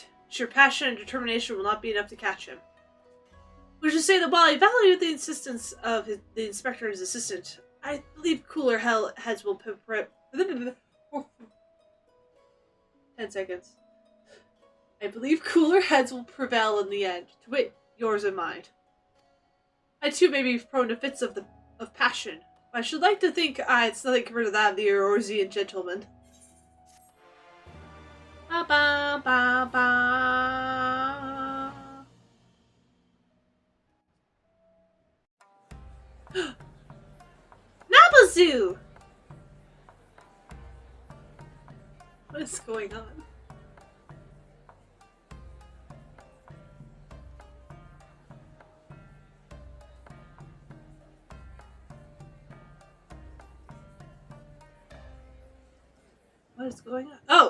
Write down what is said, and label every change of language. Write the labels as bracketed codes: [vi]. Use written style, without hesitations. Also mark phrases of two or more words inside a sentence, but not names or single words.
[en] Sheer passion and determination will not be enough to catch him. We should say that while I value the insistence of the inspector and his assistant, I believe cooler heads will 10 seconds. I believe cooler heads will prevail in the end, to wit, yours and mine. I too may be prone to fits of passion, but I should like to think it's nothing compared to that of the Eorzean gentleman. Ba ba ba ba. Nabazoo! What is going on? What is going on? Oh!